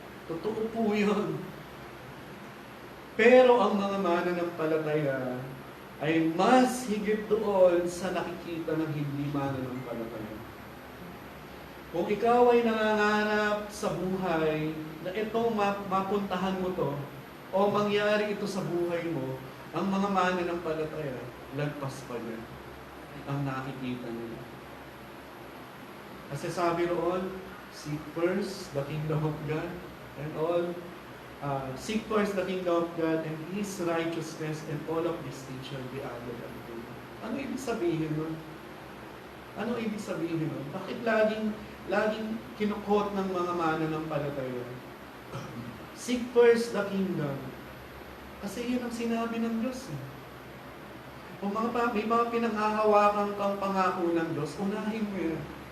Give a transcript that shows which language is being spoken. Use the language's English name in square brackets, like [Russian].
[Filipino] Totoo po yun. Pero ang mga mananampalataya ay mas higit doon sa nakikita ng hindi mananampalataya. Kung ikaw ay nangangarap sa buhay na itong mapuntahan mo to o mangyari ito sa buhay mo, ang mga mananampalataya, lagpas pa niya ang nakikita nila. Kasi sabi roon, [English] seek first the kingdom of God and all, seek first the kingdom of God and His righteousness and all of these things shall be added unto you. [Filipino] Ano ibig sabihin nun? Ano ibig sabihin nun? Bakit laging kinukot ng mga mananampalataya? [English] Seek first the kingdom. [Filipino] Kasi yun ang sinabi ng Diyos. Kung may mga pinanghahawakan kang pangako ng Diyos, unahin mo yan.